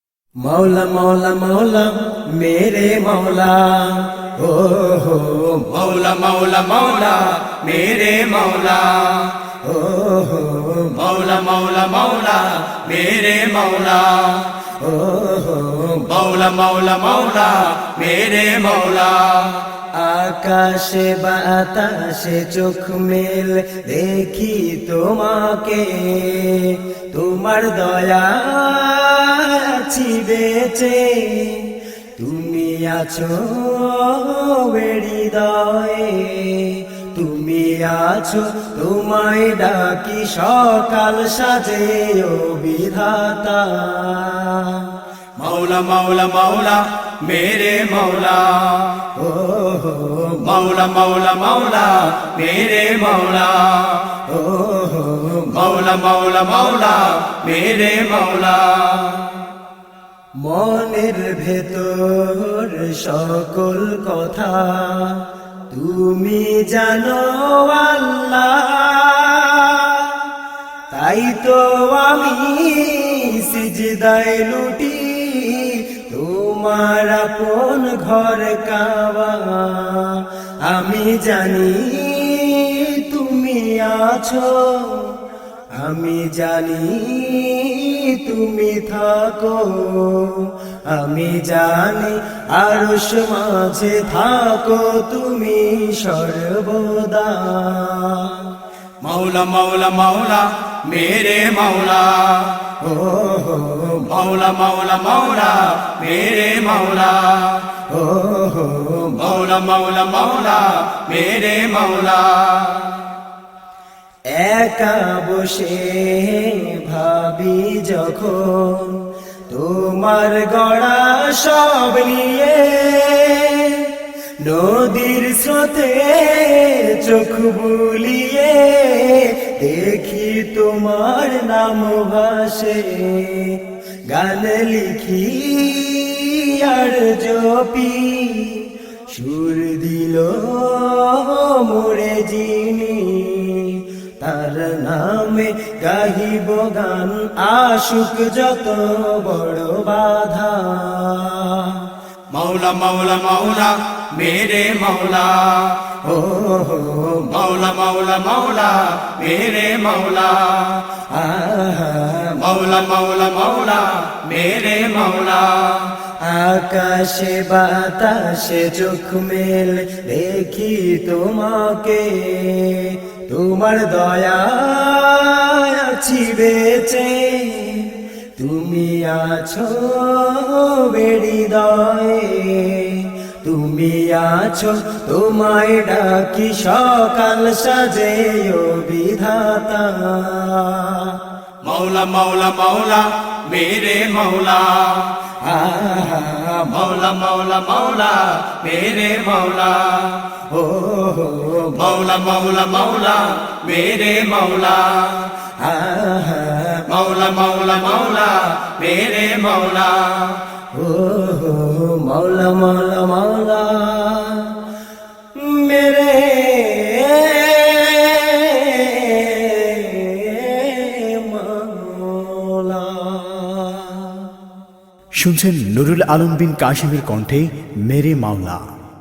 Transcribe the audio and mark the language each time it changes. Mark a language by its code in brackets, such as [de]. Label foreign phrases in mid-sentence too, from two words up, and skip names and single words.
[hi] मौला मौला मौला मेरे मौला ओ हो मौला मौला मौला मेरे मौला ओ हो मौला मौला मौला मेरे मौला ओ हो मौला मौला मौला मेरे मौला [bn] আকাশে বাতাসে চোখ মেল দেখি তোমাকে তোমার দয়া আছি বেঁচে তুমি আছো হৃদয়ে তুমি আছো তোমায় ডাকি সকাল সাজে ও বিধাতা [hi] मौला मौला मौला मेरे मौला ও হো मौला मौला मौला मेरे मौला ও হো मौला मौला मौला मेरे मौला [bn] মনের ভেতর সকল কথা তুমি জানো আল্লাহ তাই তো আমি সিজদায় লুটি তোমার আপন ঘর কাবা আমি জানি তুমি আছো আমি জানি তুমি থাকো আমি জানি আরশ মাঝে থাকো তুমি সর্বদা [hi] मौला मौला मौला मेरे मौला ও হো मौला मौला मौला मेरे मौला ও হো मौला मौला मौला मेरे मौला [bn] একা বসে ভাবি যখন তোমার গড়া সব নিয়ে নদীর স্রোতে চোখ বুলিয়ে দেখি তোমার নাম ভাসে গান লিখি আর জপি সুর দিল মোরে যিনি তার নামে গাহিব গান আশুক যত বড় বাধা [hi] मौला मौला मौला मेरे मौला ও হো मौला मौला मौला मेरे मौला আহা मौला मौला मौला मेरे मौला [bn] আকাশে বাতাসে চোখ মেল দেখি তোমাকে তোমার দয়া আছি বেঁচে তুমি আছো হৃদয়ে তুমি আছো তোমায় ডাকি সকাল সাজে ও বিধাতা [hi] मौला मौला मौला मेरे मौला আহা मौला मौला मौला मेरे मौला ও হো मौला मौला मौला मेरे मौला আহা मौला मौला मौला मेरे मौला ओ हो मौला मौला मौला मेरे मौला। [bn] শুনছেন নুরুল আলম বিন কাশিমের কণ্ঠে মেরে মাওলা।